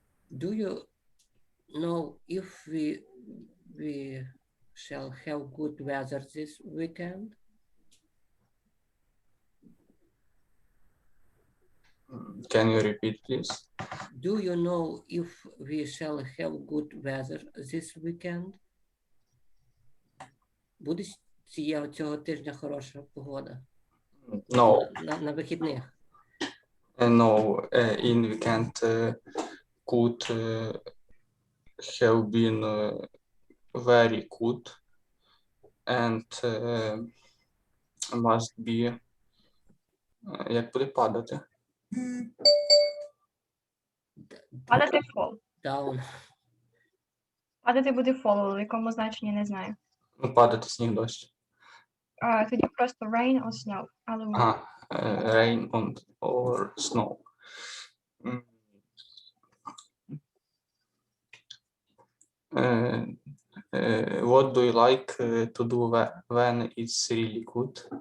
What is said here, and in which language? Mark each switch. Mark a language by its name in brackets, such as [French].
[English] Do you know if we shall have good weather this weekend? Can you repeat, please? Do you know if we shall have good weather this weekend? [Ukrainian] Буде цього тижня хороша погода? [English] No. [Ukrainian] На вихідних? [English] No, in weekend could have been very good and must be. [Ukrainian] Як буде падати? Падати fall. [English] Down. [Ukrainian] Падати буде fall, в якому значенні не знаю. Ну, падати сніг, дощ. Тоді просто [English] rain or snow. [Ukrainian] Але [English] Rain or snow. What do you like to do when it's really good?